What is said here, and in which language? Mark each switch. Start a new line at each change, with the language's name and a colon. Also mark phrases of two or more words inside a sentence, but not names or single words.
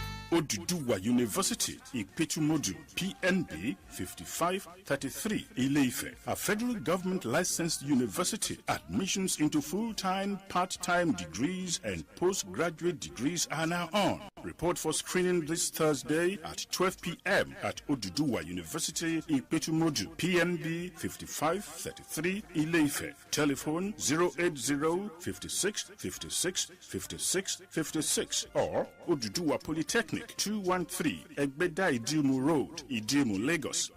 English: Oduduwa University, Ipetumodu, PNB 5533, Ile-Ife, a federal government licensed university. Admissions into full-time, part-time degrees and postgraduate degrees are now on. Report for screening this Thursday at 12 p.m. at Oduduwa University, Ipetumodu, PNB 5533, Ile-Ife. Telephone 080 56 56 56 56 or Oduduwa Polytechnic 213 Egbeda Idimu Road, Idimu, Lagos.